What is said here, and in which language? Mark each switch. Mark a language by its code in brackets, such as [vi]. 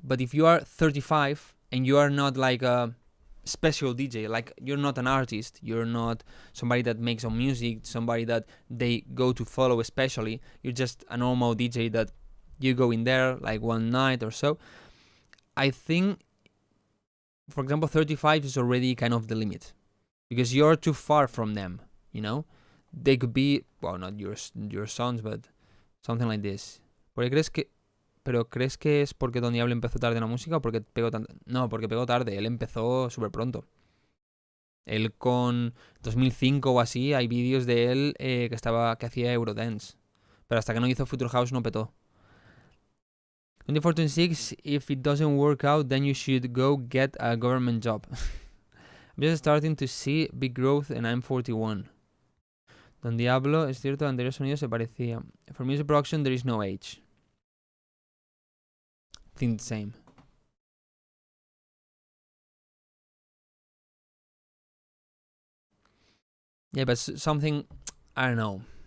[en] But if you are 35 and you are not like a special DJ, like you're not an artist, you're not somebody that makes some music, somebody that they go to follow especially, you're just a normal DJ that you go in there like one night or so, I think, for example, 35 is already kind of the limit, because you're too far from them, you know? They could be, well, not your sons, but something like this. [es] ¿Pero crees que es porque Don Diablo empezó tarde en la música o porque pegó tanto? No, porque pegó tarde, él empezó súper pronto. Él con 2005 o así, hay vídeos de él que hacía Eurodance. Pero hasta que no hizo Future House no petó. [en] 24-26, if it doesn't work out, then you should go get a government job. I'm just starting to see big growth and I'm 41. [es] Don Diablo, es cierto, el anterior sonido se parecía. [en] For music production, there is no age. I think the same. Yeah, but something, I don't know.